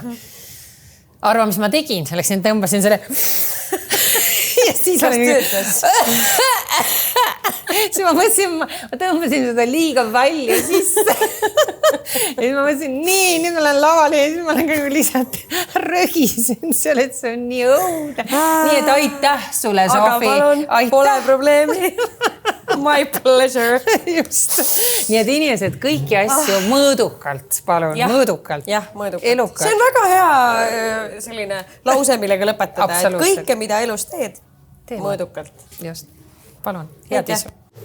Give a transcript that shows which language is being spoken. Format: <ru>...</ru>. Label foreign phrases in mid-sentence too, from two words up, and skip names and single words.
<et>Arva, mis ma tegin, läksin, tõmbasin selle ja siis ma mõtlesin, ma tõmbasin seda liiga palju sisse. Ja siis ma mõtlesin, nüüd ma olen lavali ja siis ma olen ka lihtsalt rögisen seal, et see on nii õudne. Nii, et aitäh sulle, Sofi. Aga palun, pole probleemi.</et> <en>My pleasure.</en> <et>Just. Nii, et inimesed kõiki asju mõõdukalt, palun, mõõdukalt. Jah, mõõdukalt. See on väga hea selline lause, millega lõpetada. Et kõike, mida elus teed, mõõdukalt. Just. Palun, head isu.</et>